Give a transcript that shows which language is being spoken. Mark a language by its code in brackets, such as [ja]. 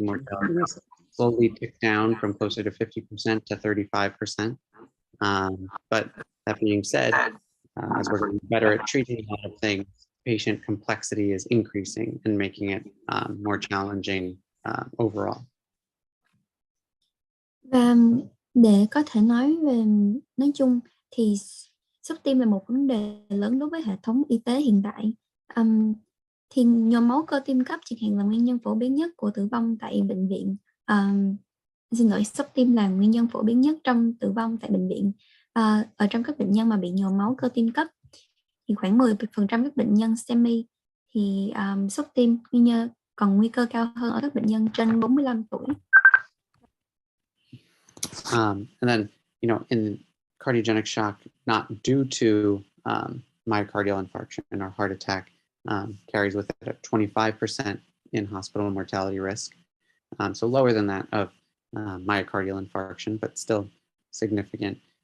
[en] Mortality risk slowly tick down from closer to 50% to 35%. But that being said, as we're getting better at treating a lot of things, patient complexity is increasing and making it more challenging overall. [vi] Và để có thể nói chung thì xúc tim là một vấn đề lớn đối với hệ thống y tế hiện tại. Thì nhồi máu cơ tim cấp chẳng hạn là nguyên nhân phổ biến nhất của tử vong tại bệnh viện. Xúc tim là nguyên nhân phổ biến nhất trong tử vong tại bệnh viện. Ở trong các bệnh nhân mà bị nhồi máu cơ tim cấp thì khoảng 10% các bệnh nhân STEMI thì xúc tim còn nguy cơ cao hơn ở các bệnh nhân trên 45 tuổi. [en] And then, in cardiogenic shock, not due to myocardial infarction or heart attack, carries with it a 25% in hospital mortality risk. So lower than that of myocardial infarction, but still significant.